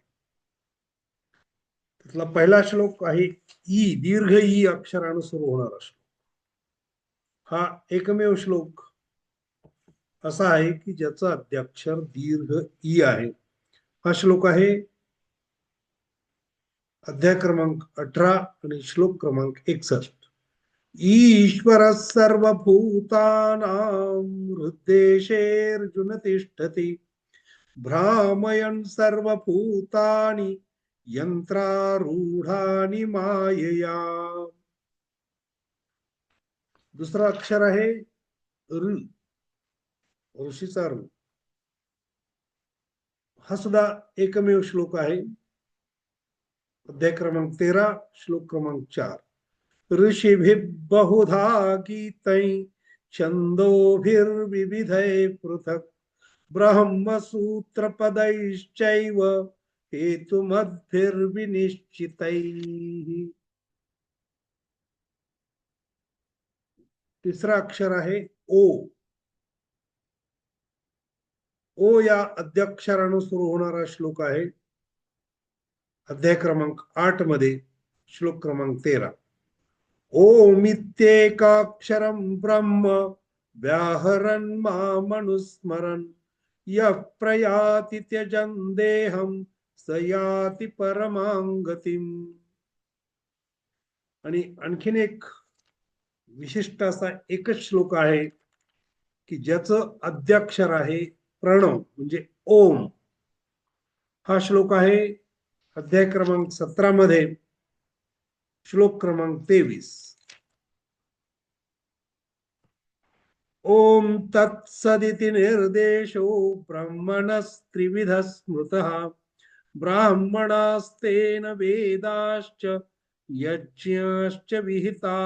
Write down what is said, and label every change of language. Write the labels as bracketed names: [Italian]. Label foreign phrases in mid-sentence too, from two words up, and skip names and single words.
[Marathi] त्यातला पहिला श्लोक आहे ई, दीर्घ ई अक्षराने सुरू होणारा श्लोक. हा एकमेव श्लोक असा आहे की ज्याचा अद्याक्षर दीर्घ ई आहे. हा श्लोक आहे अध्याय क्रमांक 18 आणि श्लोक क्रमांक 61. [Sanskrit] ईश्वर सर्वभूतानां हृद्देशेऽर्जुन तिष्ठति भ्रामयन् सर्वभूतानि यंत्रारूढानि मायया. [Marathi] दुसरा अक्षर आहे ऋ, ऋषीचा ऋ. हा सुद्धा एकमेव श्लोक आहे. अध्याय क्रमांक 13 श्लोक क्रमांक 4. [Sanskrit] ऋषिभिः बहुधा गीतैः छन्दोभिर्विविधैः पृथक् ब्रह्मसूत्रपदैश्चैव हेतुमद्भिर्विनिश्चितैः. [Marathi] तिसरा अक्षर आहे ओ. ओ या अद्याक्षराने सुरू होणारा श्लोक आहे. अध्याय क्रमांक 8 मध्ये श्लोक क्रमांक 13. [Sanskrit] ओमित्येकाक्षरं ब्रह्म व्याहरन् मामनुस्मरन् यः प्रयाति त्यजन् देहं स याति परमां गतिम्. [Marathi] आणि आणखीन एक विशिष्ट असा एकच श्लोक आहे की ज्याचं अद्याक्षर आहे प्रणव म्हणजे ओम. हा श्लोक आहे अध्याय क्रमांक 17 मध्ये श्लोक क्रमांक 23. [Sanskrit] ओम तत्सदिति निर्देशो ब्रह्मणस्त्रिविधः स्मृतः ब्राह्मणास्तेन वेदाश्च यज्ञाश्च विहिताः पुरा.